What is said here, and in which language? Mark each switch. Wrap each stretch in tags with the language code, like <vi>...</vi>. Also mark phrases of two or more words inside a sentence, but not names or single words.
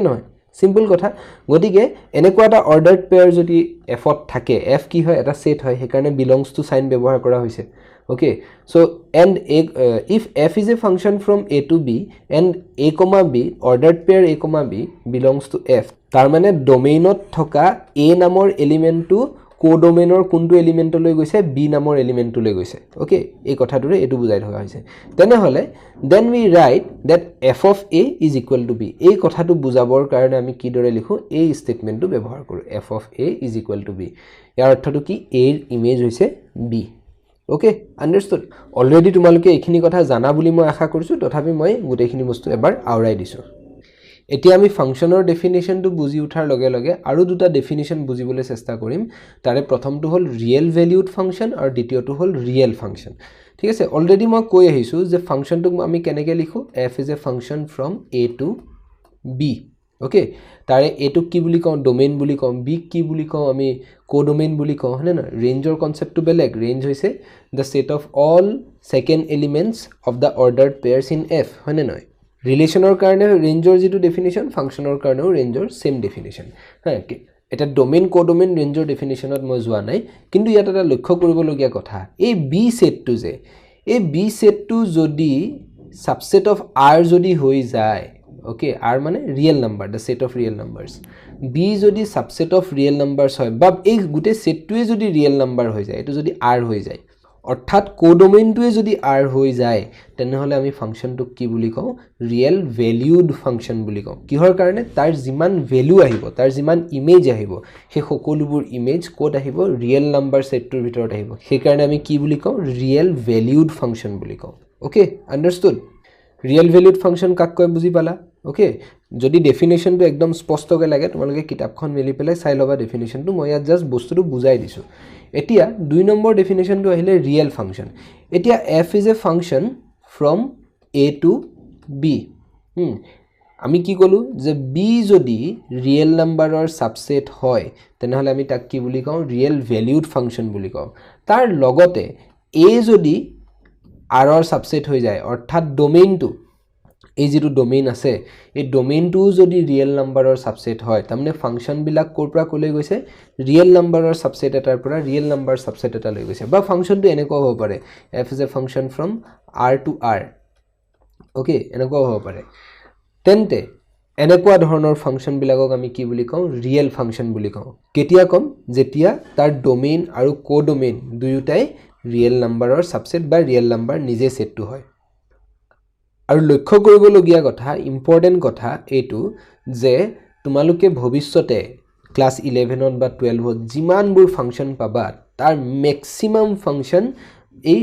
<as>নহয় সিম্পল কথা গতিকে এনেকুৱা এটা</as> <en>ordered pair</en> <as>যদি f ত থাকে f কি হয় এটা সেট হয় সেই কাৰণে</as> <en>belongs to</en> <as>সাইন ব্যৱহাৰ কৰা হৈছে</as> <en>okay so and if f is a function from a to b and a, b ordered pair a, b belongs to f</en> <as>তাৰ মানে ডোমেইনত থকা a নামৰ এলিমেন্টটো কোডোমেইনৰ কোনটো এলিমেন্টলৈ গৈছে b নামৰ এলিমেন্টলৈ গৈছে okay এই কথাটোৰে এটো বুজাই থকা হৈছে তেনে হলে</as> <en>then we write that f of a is equal to b</en> <as>এই কথাটো বুজাবৰ কাৰণে আমি কি দৰে লিখো এই স্টেটমেন্টটো ব্যৱহাৰ কৰো</as> <en>f of a is equal to b</en> <as>ইয়াৰ অৰ্থটো কি a ৰ ইমেজ হৈছে b</as> <en>okay understood already</en> <as>তোমালোকে এইখিনি কথা জানা বুলি মই আশা কৰিছো তথাপি মই গোটেইখিনি বস্তু এবাৰ আউৰাই দিছো এতিয়া আমি ফাংশনৰ ডেফিনিশনটো বুজি উঠাৰ লগে লগে আৰু দুটা ডেফিনিশন বুজিবলৈ চেষ্টা কৰিম তাৰে প্ৰথমটো হল</as> <en>real valued function</en> <as>আৰু দ্বিতীয়টো হল</as> <en>real function</en> <as>ঠিক আছে অলৰেডি মই কৈ আহিছো যে ফাংশনটো আমি কেনেকৈ লিখো</as> <en>f is a function from a to</en> <as>b okay তাৰে এটো কি বুলি কওঁ ডোমেইন বুলি কওঁ বি কি বুলি কওঁ আমি কোডোমেইন বুলি কওঁ হয়নে না ৰেঞ্জৰ কনসেপ্টটো বেলেগ ৰেঞ্জ হৈছে</as> <en>the set of all second elements of the ordered pairs in f</en> <as>হয়নে নহয় ৰিলেচনৰ কাৰণে ৰেঞ্জৰ যেটো ডেফিনিশন ফাংশনৰ কাৰণেও ৰেঞ্জৰ</as> <en>same definition</en> <as>হ্যাঁ এটা ডোমেইন কোডোমেইন ৰেঞ্জৰ ডেফিনিশনত মই যোৱা নাই কিন্তু ইয়াত এটা লক্ষ্য কৰিবলগীয়া কথা এই বি সেটটো যে এই বি সেটটো যদি</as> <en>subset of r</en> <as>যদি হৈ যায় okay r মানে</as> <en>real number the set of real</en> <as>numbers b যদি</as> <en>subset of real numbers</en> <as>হয় বা এই গুটে সেটটোৱে যদি</as> <en>real number</en> <as>হৈ যায় এটো যদি r হৈ যায় অৰ্থাৎ কোডোমেইনটোৱে যদি r হৈ যায় তেনেহলে আমি ফাংশনটোক কি বুলি কওঁ</as> <en>real valued function</en> <as>বুলি কওঁ কিহৰ কাৰণে তাৰ যিমান ভ্যালু আহিব তাৰ যিমান ইমেজ আহিব সেই সকলোবোৰ ইমেজ কোড আহিব</as> <en>real number</en> <as>সেটটোৰ ভিতৰত আহিব সেই কাৰণে আমি কি বুলি কওঁ</as> <en>real valued function</en> <as>বুলি কওঁ</as> <en>okay understood real valued function</en> <as>কাক কয় বুজি পালা ওকে যদি ডেফিনিশনটো একদম স্পষ্টকৈ লাগে তোমালোকে কিতাপখন মেলি পেলাই চাই লবা ডেফিনিশনটো মই ইয়াত জাস্ট বস্তুটো বুজাই দিছো এতিয়া 2 নম্বৰ ডেফিনিশনটো আহিলে</as> <en>real function</en> <as>এতিয়া</as> <en>f is a function from a to b</en> <as>আমি কি কলো যে b যদি</as> <en>real number subset</en> <as>হয় তেনেহলে আমি তাক কি বুলি কওঁ</as> <en>real valued function</en> <as>বুলি কওঁ তাৰ লগতে a যদি r ৰ সাবসেট হৈ যায় অৰ্থাৎ ডোমেইনটো এই যেটো ডোমেইন আছে এই ডোমেইনটো যদি</as> <en>real number subset</en> <as>হয় তাৰমানে ফাংশন বিলাক কোৰ পৰা কলৈ গৈছে</as> <en>real number subset</en> <as>এটাৰ পৰা</as> <en>real number subset</en> <as>এটা লৈ গৈছে বা ফাংশনটো এনেকুৱা হ'ব পাৰে</as> <en>f is a function from r to r</en> <as>ওকে এনেকুৱা হ'ব পাৰে তেন্তে এনেকুৱা ধৰণৰ ফাংশন বিলাকক আমি কি বুলি কওঁ</as> <en>real function</en> <as>বুলি কওঁ কেতিয়া কম যেতিয়া তাৰ ডোমেইন আৰু কোডোমেইন দুয়োটাই</as> <en>real number subset</en> <as>বা</as> <en>real number</en> <as>নিজে সেটটো হয় আৰু লক্ষ্য কৰিবলগীয়া কথা ইম্পৰ্টেন্ট কথা এইটো যে তোমালোকে ভৱিষ্যতে ক্লাস 11 বা 12 যিমানবোৰ ফাংশন পাবা তাৰ</as> <en>maximum function</en> <as>এই</as>